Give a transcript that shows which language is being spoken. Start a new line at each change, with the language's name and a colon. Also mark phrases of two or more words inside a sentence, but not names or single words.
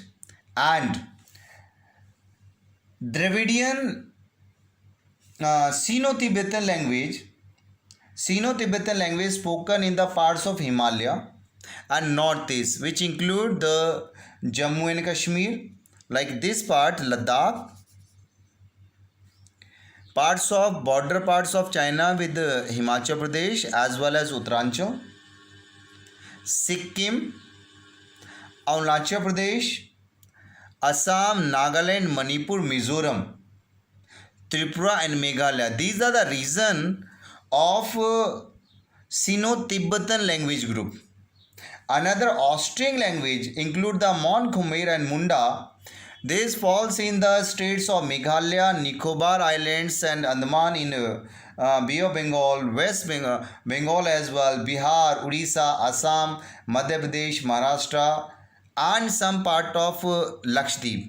English: And Dravidian Sino-Tibetan language spoken in the parts of Himalaya and northeast, which include the Jammu and Kashmir, like this part, Ladakh, border parts of China with Himachal Pradesh as well as Uttaranchal, Sikkim, Arunachal Pradesh, Assam, Nagaland, Manipur, Mizoram, Tripura and Meghalaya. These are the region of Sino-Tibetan language group. Another Austrian language include the Mon, Khmer and Munda. This falls in the states of Meghalaya, Nicobar Islands and Andaman in Bay of Bengal, West Bengal as well, Bihar, Odisha, Assam, Madhya Pradesh, Maharashtra, and some part of Lakshadweep.